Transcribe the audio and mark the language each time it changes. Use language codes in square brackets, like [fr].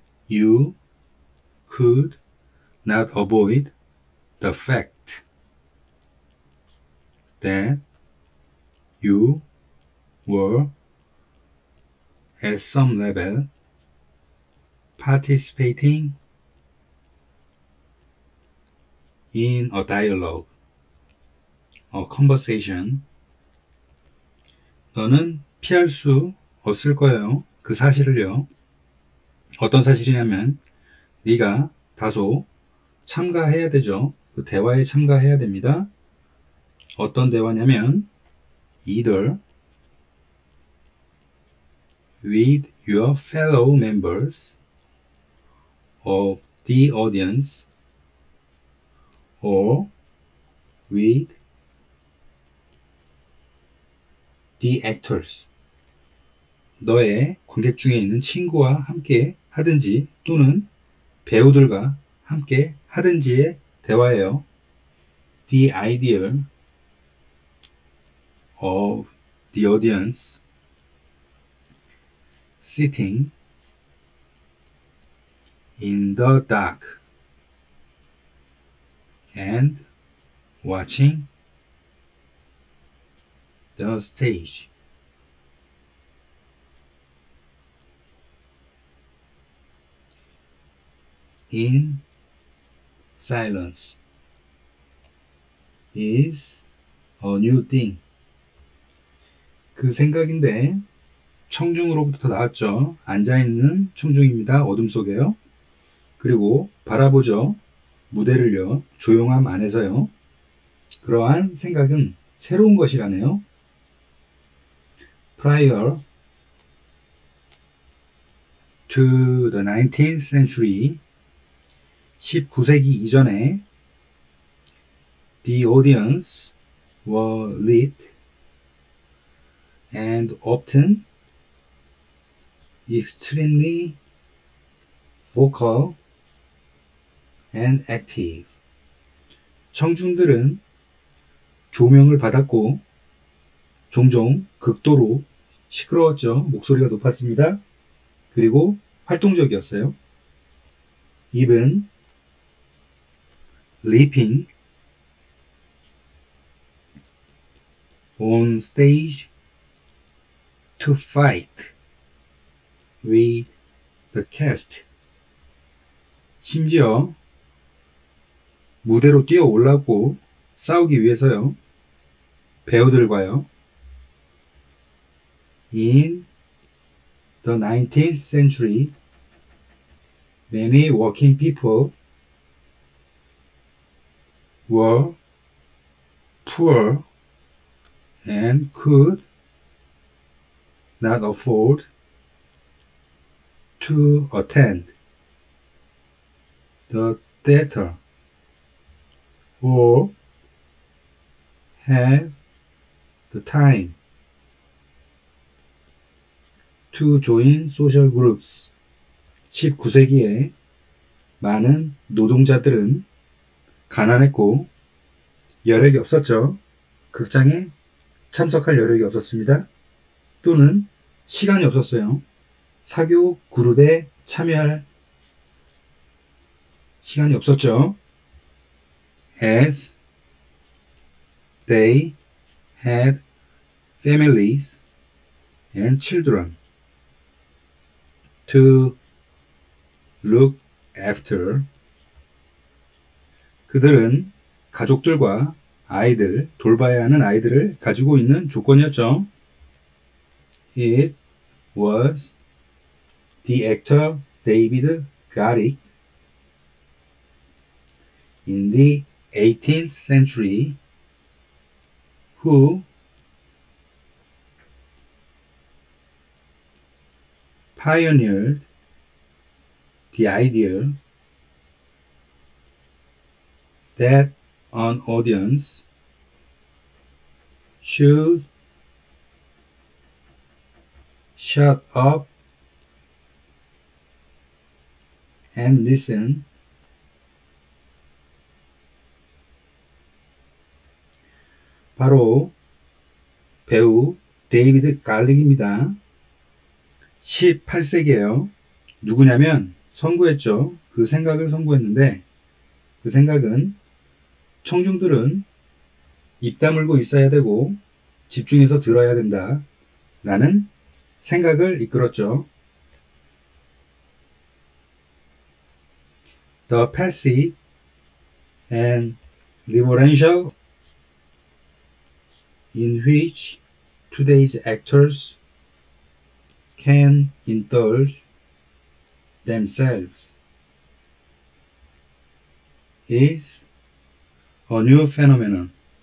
[en] You could not avoid the fact that you were at some level participating in a dialogue, a conversation. [ko] 너는 피할 수 없을 거예요. 그 사실을요. 어떤 사실이냐면 네가 다소 참가해야 되죠. 그 대화에 참가해야 됩니다. 어떤 대화냐면 [en] either with your fellow members of the audience or with the actors. [ko] 너의 관객 중에 있는 친구와 함께 하든지 또는 배우들과 함께 하든지의 대화예요. [en] The idea of the audience sitting in the dark and watching the stage. In silence is a new thing. [ko] 그 생각인데 청중으로부터 나왔죠. 앉아있는 청중입니다. 어둠 속에요. 그리고 바라보죠. 무대를요. 조용함 안에서요. 그러한 생각은 새로운 것이라네요. [en] Prior to the 19th century, [ko] 19세기 이전에 [en] the audience were lit and often extremely vocal and active. [ko] 청중들은 조명을 받았고 종종 극도로 시끄러웠죠. 목소리가 높았습니다. 그리고 활동적이었어요. [en] Even leaping on stage to fight with the cast. [ko] 심지어 무대로 뛰어 올랐고 싸우기 위해서요. 배우들과요. [en] In the 19th century, many working people were poor and could not afford to attend the theater or have the time to join social groups. [ko] 19세기에 많은 노동자들은 가난했고 여력이 없었죠. 극장에 참석할 여력이 없었습니다. 또는 시간이 없었어요. 사교 그룹에 참여할 시간이 없었죠. [en] As they had families and children to look after. [ko] 그들은 가족들과 아이들, 돌봐야 하는 아이들을 가지고 있는 조건이었죠. [en] It was the actor David Garrick in the 18th century who pioneered the idea that an audience should shut up and listen. [ko] 바로 배우 데이비드 갈릭입니다. 18세기에요. 누구냐면 선구했죠. 그 생각을 선구했는데 그 생각은 청중들은 입 다물고 있어야 되고 집중해서 들어야 된다 라는 생각을 이끌었죠. [en] The passive and reverential in which today's actors can indulge themselves is a new phenomenon.